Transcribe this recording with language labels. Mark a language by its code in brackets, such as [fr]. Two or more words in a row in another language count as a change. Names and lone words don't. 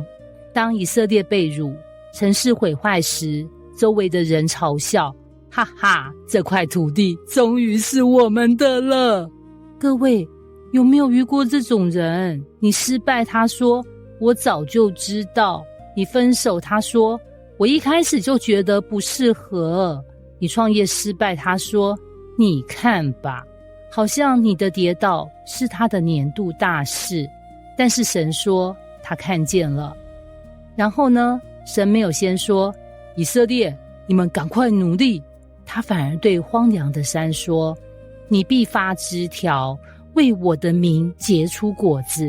[zh] 當以色列被辱，城市毀壞時，周圍的人嘲笑，哈哈，這塊土地終於是我們的了。各位有沒有遇過這種人？你失敗，他說我早就知道；你分手，他說我一開始就覺得不適合；你創業失敗，他說你看吧，好像你的跌倒是他的年度大事。但是神說他看見了。然後呢，神沒有先說以色列，你們趕快努力，他反而對荒涼的山說，你必發枝條，為我的名結出果子。